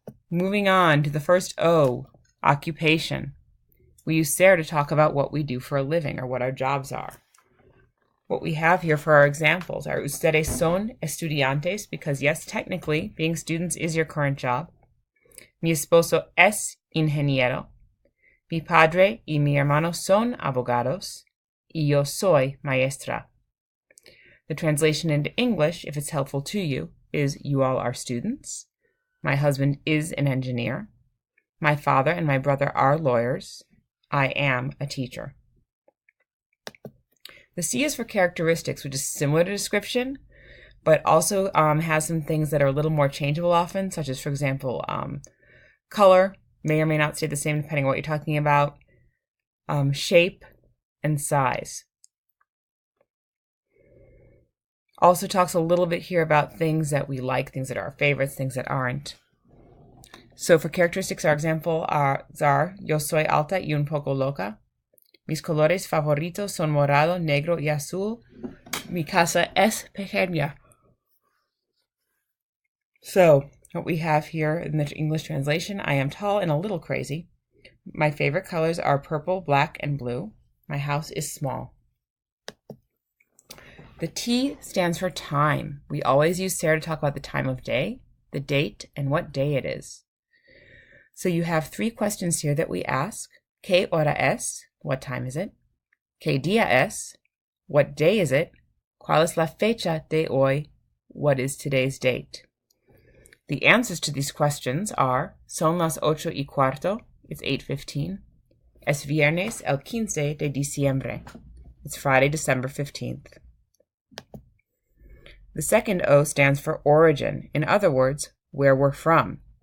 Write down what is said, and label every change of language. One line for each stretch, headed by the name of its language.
English: Moving on to the first O, occupation. We use ser to talk about what we do for a living or what our jobs are. What we have here for our examples are
Spanish: ustedes son estudiantes,
English: because yes, technically, being students is your current job.
Spanish: Mi esposo es ingeniero. Mi padre y mi hermano son abogados. Y yo soy maestra.
English: The translation into English, if it's helpful to you, is you all are students. My husband is an engineer. My father and my brother are lawyers. I am a teacher. The C is for characteristics, which is similar to description, but also has some things that are a little more changeable often, such as, for example, color may or may not stay the same depending on what you're talking about, shape, and size. Also talks a little bit here about things that we like, things that are our favorites, things that aren't. So for characteristics, our example are
Spanish: yo soy alta y un poco loca. Mis colores favoritos son morado, negro y azul. Mi casa es pequeña.
English: So, what we have here in the English translation, I am tall and a little crazy. My favorite colors are purple, black, and blue. My house is small. The T stands for time. We always use ser to talk about the time of day, the date, and what day it is. So you have 3 questions here that we ask.
Spanish: ¿Qué hora es?
English: What time is it?
Spanish: ¿Qué día es?
English: What day is it?
Spanish: ¿Cuál es la fecha de hoy?
English: What is today's date? The answers to these questions are:
Spanish: son las 8:15,
English: it's 8:15.
Spanish: Es viernes el 15 de diciembre,
English: it's Friday, December 15th. The second O stands for origin, in other words, where we're from.